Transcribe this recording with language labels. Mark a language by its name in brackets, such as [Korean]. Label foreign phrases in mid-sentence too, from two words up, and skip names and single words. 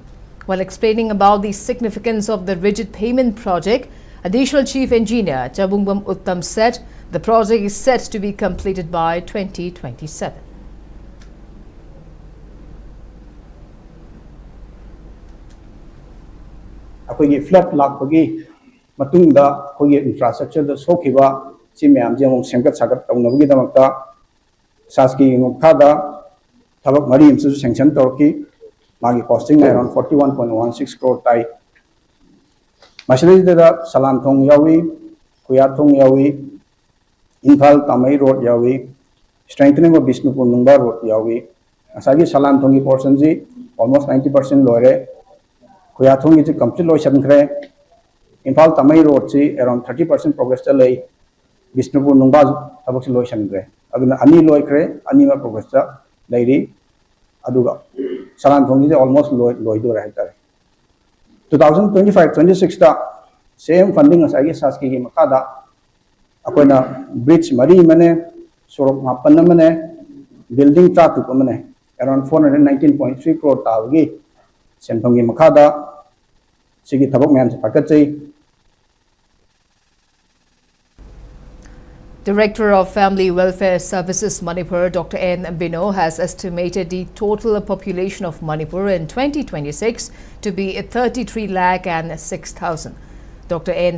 [English] While explaining about the significance of the rigid pavement project, Additional Chief Engineer Jabungbam Uttam said the project is set to be completed by 2027. [Manipuri] Flood lakpagi matungda khoi infrastructure da sokhiba si myam jemong semkat sagat tawnabagi damakta saski ngokada thabak mari imsu sanction torki magi [English] costing around [Manipuri] 41.16 crore tai masali da salan thong yawi kuyat thong yawi Imphal Tamai road yawi [English] strengthening of [Manipuri] Bishnupur Nungba road yawi asagi salan thongi portion ji almost 90% lore kuyat thong ji complete loisan khre Imphal Tamai road si around 30% progress ta lei Bishnupur Nungba tabak si loisan khre aduna ani loi khre ani ma progress ta leiri aduga salan thong ji almost loi do rahi tare 2025-26 ta [English] same funding [Manipuri] asagi saski gi makada akoina bridge mari mane sorok mapan mane [English] building traffic [Manipuri] mane around 419.3 crore tawgi senthong gi makada sigi thabak myam pakachai. [English] Director of Family Welfare Services Manipur, Dr. N. Bino, has estimated the total population of Manipur in 2026 to be 33,06,000. Dr. N.